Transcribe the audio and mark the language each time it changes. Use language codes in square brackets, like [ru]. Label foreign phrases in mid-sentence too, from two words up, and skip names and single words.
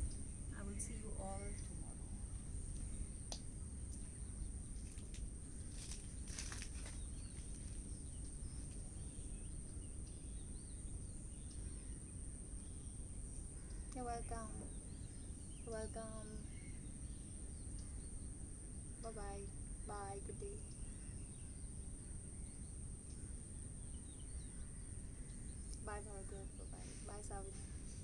[en] I will see you all tomorrow. You're welcome. You're welcome. Bye-bye. Bye. Good day. Bye, Bhargav. Bye-bye. Bye, Savini.